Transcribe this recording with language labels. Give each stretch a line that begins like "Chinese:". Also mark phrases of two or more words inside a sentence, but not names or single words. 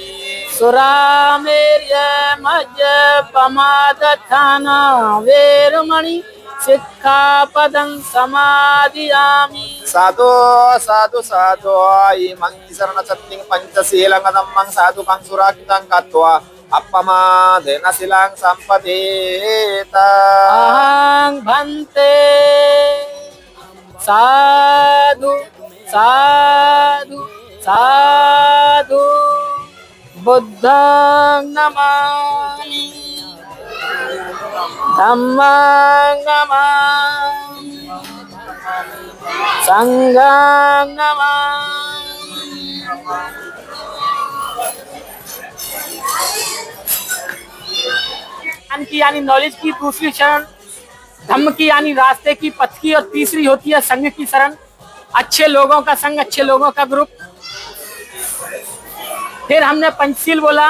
Pali: सुरामेर्य मज्जपमादठाना वेरमणि सिक्खापदं समादयामि साधु साधु साधु इमं शरणसत्तिं पंचशीलंगदम्मं साधुकं सुराकितं कत्वा अपमादेन शिलां सम्पदेत अहं भन्ते साधु साधु साधु बुद्धं नमामि धम्मं नमामि संघं नमामि।
Hindi: ज्ञान की यानी नॉलेज की दूसरी शरण, धम्म की यानी रास्ते की पथ की, और तीसरी होती है संघ की शरण, अच्छे लोगों का संग, अच्छे लोगों का ग्रुप। फिर हमने पंचशील बोला।